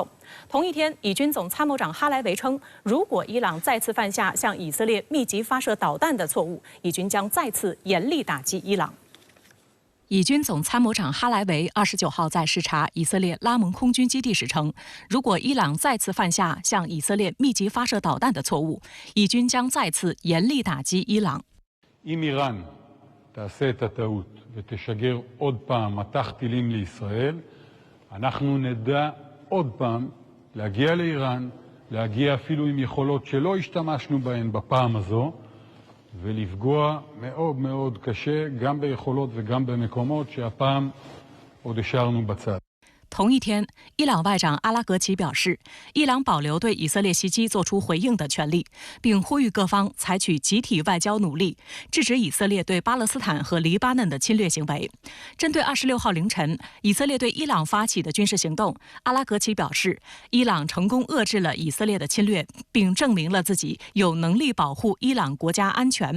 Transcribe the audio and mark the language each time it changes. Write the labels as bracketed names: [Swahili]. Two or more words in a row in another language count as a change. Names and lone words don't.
[Chinese] 同一天，以军总参谋长哈莱维称，如果伊朗再次犯下向以色列密集发射导弹的错误，以军将再次严厉打击伊朗。以军总参谋长哈莱维29号在视察以色列拉蒙空军基地时称，如果伊朗再次犯下向以色列密集发射导弹的错误，以军将再次严厉打击伊朗。 [Hebrew] אם איראן תעשה את הטעות ותשגר עוד פעם מטח טילים לישראל, אנחנו נדע עוד פעם להגיע לאיראן, להגיע אפילו עם יכולות שלא השתמשנו בהן בפעם הזו, ולפגוע מאוד מאוד קשה גם ביכולות וגם במקומות שהפעם עוד השארנו בצד. [Chinese] 同一天，伊朗外长阿拉格齐表示，伊朗保留对以色列袭击作出回应的权利，并呼吁各方采取集体外交努力，制止以色列对巴勒斯坦和黎巴嫩的侵略行为。针对26号凌晨以色列对伊朗发起的军事行动，阿拉格齐表示，伊朗成功遏制了以色列的侵略，并证明了自己有能力保护伊朗国家安全。